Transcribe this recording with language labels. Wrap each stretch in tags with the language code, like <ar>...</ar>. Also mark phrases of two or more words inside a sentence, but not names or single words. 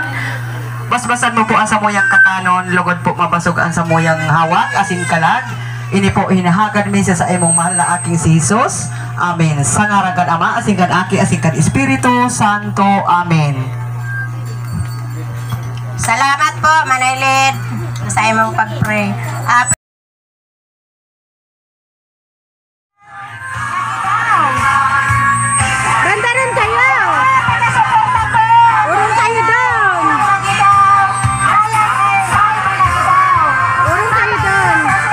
<bik>Basbasan mo po ang samuyang kakanon. Lugod po mabasog ang samuyang hawak asin kalag. Ini po hinahagad mi sa emong mahal na aking si Jesus. Amen. Sa ngarangan Ama asingkan Aki asingkan Espiritu Santo. Amen. Salamat po, Manaylid, sa imong pag-pray.</bik> <tl>Banda rin kayo. Urong kayo doon. Urong kayo doon.</tl>